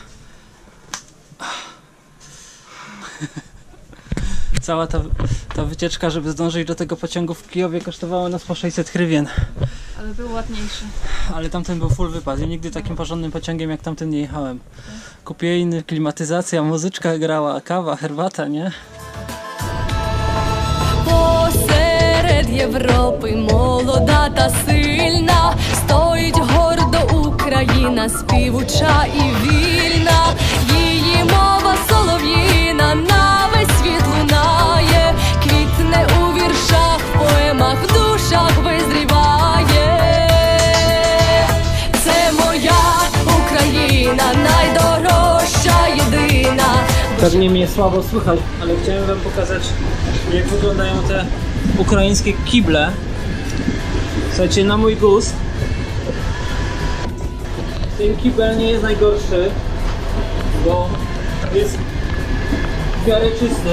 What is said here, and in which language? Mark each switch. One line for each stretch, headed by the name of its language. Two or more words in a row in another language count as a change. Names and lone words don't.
Polish: Cała ta wycieczka, żeby zdążyć do tego pociągu w Kijowie, kosztowała nas po 600 hrywien. Ale był ładniejszy. Ale tamten był full wypad. Ja nigdy takim porządnym pociągiem jak tamten nie jechałem. Kupiejny, klimatyzacja, muzyczka grała, kawa, herbata, nie?
Ukrainian: Посеред Європи молода та сильна, стоїть гордо Україна, співуча і вільна. Її мова солов'їна на весь світ лунає, квітне у віршах, поемах, в душах визріває. Це моя Україна, найдорожча, єдина.
Polish: Pewnie mnie słabo słychać, ale chciałem wam pokazać, jak wyglądają te ukraińskie kible. Słuchajcie, na mój gust ten kibel nie jest najgorszy, bo jest w miarę czysty.